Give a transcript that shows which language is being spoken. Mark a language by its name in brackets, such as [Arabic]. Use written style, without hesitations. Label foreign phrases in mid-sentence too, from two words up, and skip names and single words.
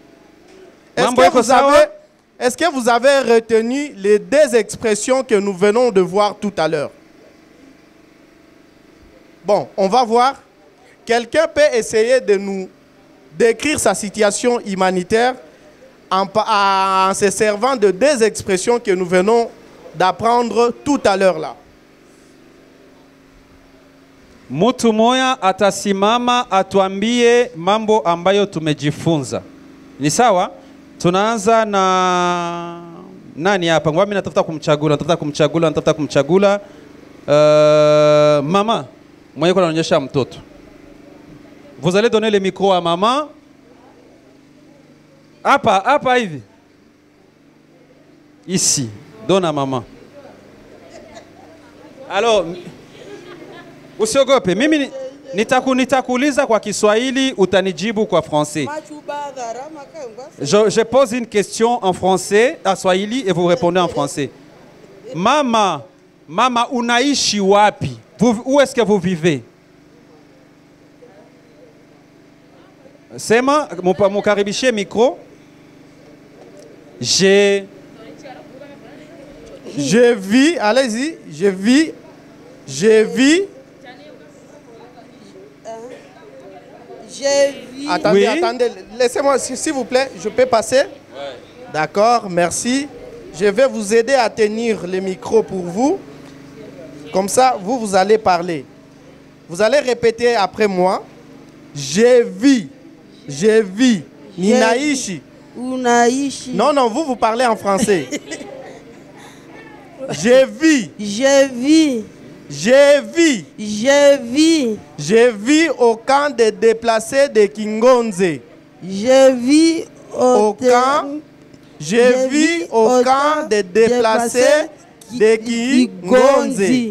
[French] Est-ce que vous avez retenu les deux expressions que nous venons de voir tout à l'heure? Bon, on va voir. Quelqu'un peut essayer de nous décrire sa situation humanitaire en se servant de deux expressions que nous venons d'apprendre tout à l'heure là. [Swahili] Mtu moya atasimama atuambie mambo ambayo tumejifunza. Ni sawa? Tunaanza na Nani hapa? Ngwami natafuta kumchagula. Mama, mwenye kwa naonyesha mtoto. [French] Vous allez donner le micro à maman. [Swahili] Hapa hivi. [French] Ici, donne à maman. Alors, [Swahili] usiogope. Mimi nitakuuliza kwa Kiswahili, utanijibu kwa français. [French] Je pose une question en français, à Swahili, et vous répondez en français. [Swahili] Mama, unaishi wapi? [French] Où est-ce que vous vivez? [Swahili] Sema, mukaribishe micro. [French] Je vis, allez-y, je vis. Attendez, oui. Laissez-moi, s'il vous plaît, je peux passer? Ouais. D'accord, merci. Je vais vous aider à tenir le micro pour vous. Comme ça, vous allez parler. Vous allez répéter après moi. Je vis. [Swahili] Ninaishi. Unaishi. [French] Non, vous parlez en français. Je vis. Je vis au camp de déplacés de Kingonze. Je vis au camp de déplacés de Kingonze.